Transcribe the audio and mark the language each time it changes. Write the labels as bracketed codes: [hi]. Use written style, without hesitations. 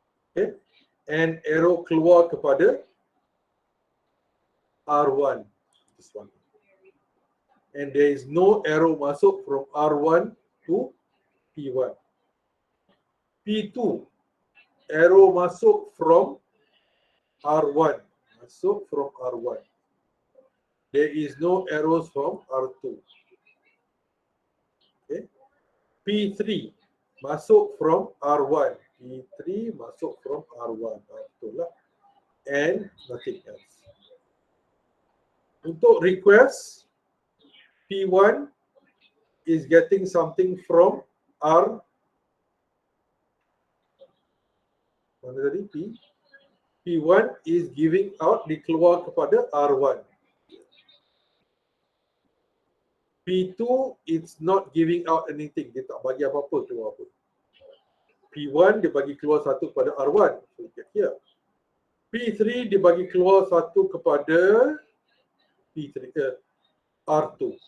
[en] Okay, and arrow [ms] keluar kepada [en] R1. This one. And there is no arrow [ms] masuk [en] from R1 to P1. P2, arrow masuk from R1. Masuk from R1. There is no arrows from R2. Okay. P3, masuk from R1. P3 masuk from R1. [ms] Betul lah. [en] And nothing else. [ms] Untuk [en] request, P1 is getting something from R. [ms] Mana tadi? [en] P1 is giving out, [ms] dikeluar kepada [en] R1. P2 it's not giving out anything. [ms] Dia tak bagi apa-apa keluar pun. P1 dia bagi keluar 1 kepada R1. [en] So you get here. [ms] P3 dia bagi keluar 1 kepada P3, R2.